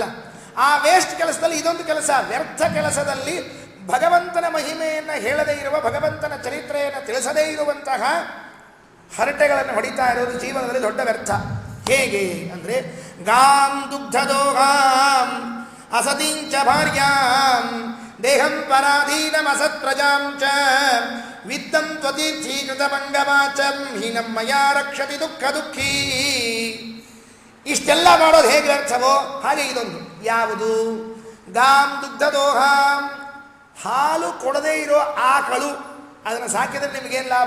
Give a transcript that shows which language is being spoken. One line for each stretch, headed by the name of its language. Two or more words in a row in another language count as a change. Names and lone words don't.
Kannada: ಆ ವೇಸ್ಟ್ ಕೆಲಸದಲ್ಲಿ ಇದೊಂದು ಕೆಲಸ, ವ್ಯರ್ಥ ಕೆಲಸದಲ್ಲಿ ಭಗವಂತನ ಮಹಿಮೆಯನ್ನು ಹೇಳದೇ ಇರುವ, ಭಗವಂತನ ಚರಿತ್ರೆಯನ್ನು ತಿಳಿಸದೇ ಇರುವಂತಹ ಹರಟೆಗಳನ್ನು ಹೊಡಿತಾ ಇರೋದು ಜೀವನದಲ್ಲಿ ದೊಡ್ಡ ವ್ಯರ್ಥ. ಹೇಗೆ ಅಂದರೆ,
Sanskrit: ಗಾಂ ದುಗ್ಧದೋಹಾಂ ಅಸತಿಂಚ ಭಾರ್ಯಾಂ ದೇಹಂ ಪರಾಧೀನಮಸತ್ ಪ್ರಜಾಂ ಚ ವಿತ್ತಂ ತ್ವತೀರ್ಥೀಕೃತ ಮಂಗವಾಚಂ ಹೀನಂ ಮಯಾ ರಕ್ಷತಿ ದುಃಖ ದುಃಖೀ.
Kannada: ಇಷ್ಟೆಲ್ಲ ಮಾಡೋದು ಹೇಗೆ ಅರ್ಥವೋ ಹಾಗೆ ಇದೊಂದು. ಯಾವುದು?
Sanskrit: ಗಾಂ ದುಗ್ಧದೋಹಾಂ,
Kannada: ಹಾಲು ಕೊಡದೇ ಇರೋ ಆಕಳು, ಅದನ್ನು ಸಾಕಿದ್ರೆ ನಿಮಗೇನು ಲಾಭ?